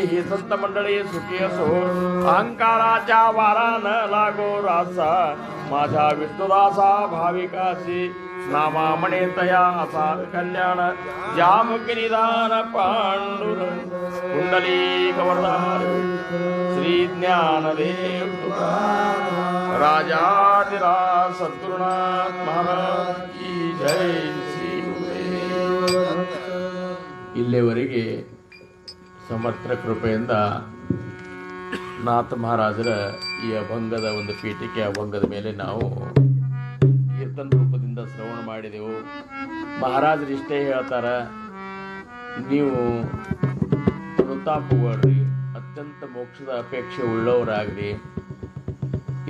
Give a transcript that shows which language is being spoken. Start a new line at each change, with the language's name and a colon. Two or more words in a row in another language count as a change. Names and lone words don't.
Marathi: ही संत मंडळी सुखी असो अहंकाराच्या वारा न लागो रासा माझ्या विष्णुदासा भाविकासी नामा म्हणे तया असा कल्याण जामुखी निदान पांडुरंग कुंडली गवर्धार श्री ज्ञानदेव राजाधिराज सद्गुरुनाथ महाराज की जय श्री गुरुदेव.
Kannada: ಇಲ್ಲಿವರೆಗೆ ಸಮರ್ಥ ಕೃಪೆಯಿಂದ ನಾಥ ಮಹಾರಾಜರ ಈ ಅಭಂಗದ ಒಂದು ಪೀಠಿಕೆ ಅಭಂಗದ ಮೇಲೆ ನಾವು ಕೀರ್ತನ ರೂಪದಿಂದ ಶ್ರವಣ ಮಾಡಿದೆವು. ಮಹಾರಾಜರು ಇಷ್ಟೇ ಹೇಳ್ತಾರ, ನೀವು ಅನುತಾಪಗೊಳ್ರಿ, ಅತ್ಯಂತ ಮೋಕ್ಷದ ಅಪೇಕ್ಷೆ ಉಳ್ಳವರಾಗ್ರಿ.